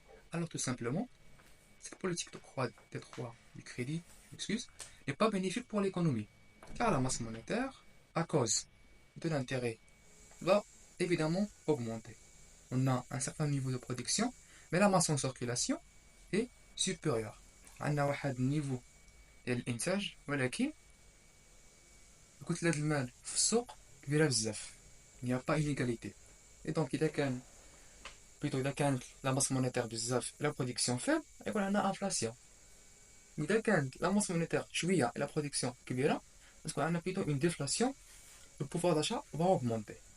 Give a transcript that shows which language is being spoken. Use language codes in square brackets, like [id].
[fr] Alors tout simplement, cette politique d'octroi du crédit, n'est pas bénéfique pour l'économie, car la masse monétaire, à cause de l'intérêt, va évidemment augmenter. On a un certain niveau de production, mais la masse en circulation est supérieure. [ar] عندنا واحد النيفو ديال الانتاج ولكن كتلة المال في السوق كبيرة بزاف. [fr] Il n'y a pas inégalité. Et donc [ar] إذا كانت [fr] la masse monétaire [ar] بزاف [fr] et la production faible, [ar] يكون عندنا [fr] inflation. [ar] إذا كانت [fr] la masse monétaire [ar] شوية [fr] et la production [ar] كبيرة, تكون عندنا [fr] plutôt une déflation, le pouvoir d'achat va augmenter.